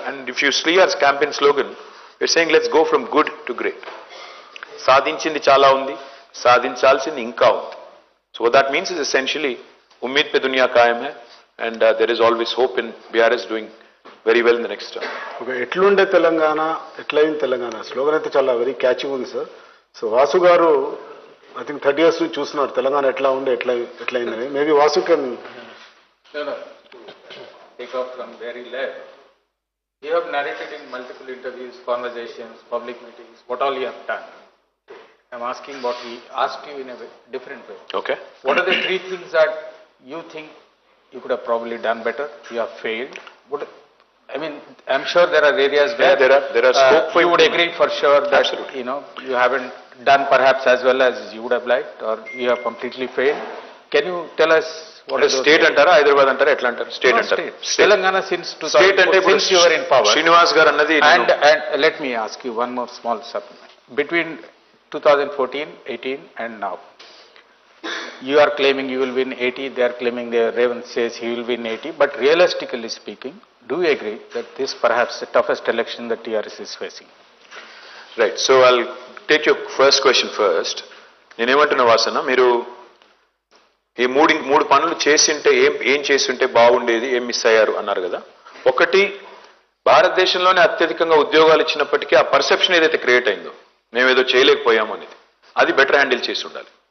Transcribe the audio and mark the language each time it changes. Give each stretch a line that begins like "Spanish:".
English: And if you see our campaign slogan, we're saying let's go from good to great.
Telugu: సాధించింది చాలా ఉంది, సాధించాల్సింది ఇంకా ఉంది.
English: So what that means is essentially
Hindi: Umeed pe dunya కాయం hai,
English: and there is always hope in BRS doing very well in the next term.
Telugu: Okay, ఎట్లుండే Telangana, ఎట్లయింది Telangana slogan అయితే చాలా
English: very catching
Telugu: ఉంది సార్. సో వాసు గారు
English: I think 30 years
Telugu: నుంచి చూస్తున్నారు తెలంగాణ ఎట్లా ఉండే ఎట్లయిందని.
English: Maybe Vasu can take off from where he left. You have narrated in multiple interviews, conversations, public meetings, what all you have done. I'm asking what he asked you in a different way. Okay. What are the three things that you think you could have probably done better? You have failed. I mean, I'm sure there are areas where there are scope for you would agree for sure that absolutely, you haven't done perhaps as well as you would have liked, or you have completely failed. Can you tell us what is
Telugu: state antara, Hyderabad antara, etla antara? State antara.
English: Telangana since 2004, since you were in power.
Telugu: Srinivas garu annadi.
English: And let me ask you one more small supplement. Between 2014, 18 and now, you are claiming you will win 80, they are claiming Revanth says he will win 80, but realistically speaking, do you agree that this perhaps the toughest election that TRS is facing? Right, so I'll take your first question first.
Telugu: నేనేమంటున్నా వాసన, మీరు ఈ మూడు పనులు చేసింటే ఏం చేస్తుంటే బాగుండేది, ఏం మిస్ అయ్యారు అన్నారు కదా. ఒకటి, భారతదేశంలోనే అత్యధికంగా ఉద్యోగాలు ఇచ్చినప్పటికీ ఆ పర్సెప్షన్ ఏదైతే క్రియేట్ అయిందో మేమేదో చేయలేకపోయాము అనేది, అది బెటర్ హ్యాండిల్ చేసి ఉండాలి.